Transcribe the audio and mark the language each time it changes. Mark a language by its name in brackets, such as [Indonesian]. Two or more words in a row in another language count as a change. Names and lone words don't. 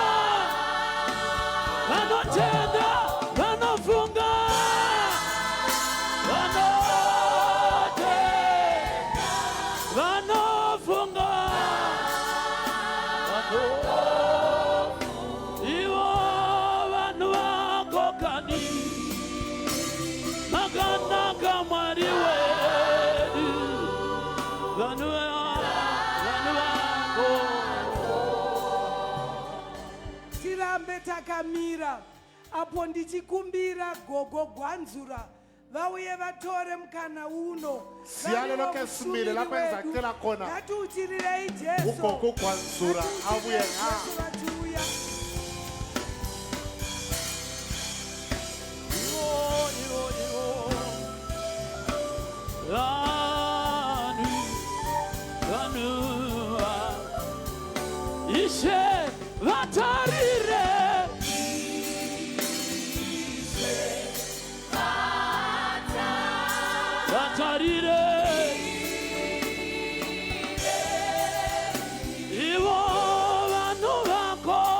[Shona] vanotenda, vanofunga, vanofunga, ivo vanhu vako kani, makanaka Mwari wedu, vanhu vako. tirambe takamira apo ndichikumbira gogo Gwanzura vauye vatore mukana uno. [North Ndebele] Siyale lokhe simile lapho enzakela khona. [Shona] Ngatiuchirirei Jesu. [North Ndebele] Ugogo Gwanzura abuye nga. [Shona] Vatuya. Ishe vatarire, vatarire, ivo vanhu vako,